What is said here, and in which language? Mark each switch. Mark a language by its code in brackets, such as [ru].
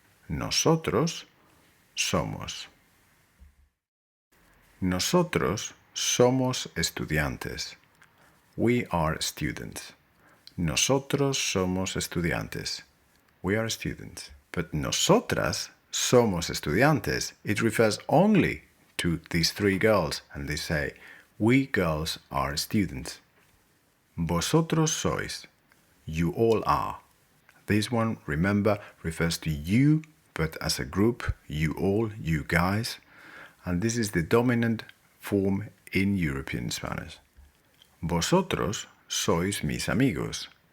[es] Nosotros somos. Nosotros somos estudiantes. [en] We are students. [es] Nosotros somos estudiantes. [en] We are students. But [es] nosotras somos estudiantes. [en] It refers only to these three girls, and they say, we girls are students. [es] Vosotros sois. [en] You all are. This one, remember, refers to you, but as a group, you all, you guys. And this is the dominant form in European Spanish. [es] Vosotros sois mis amigos.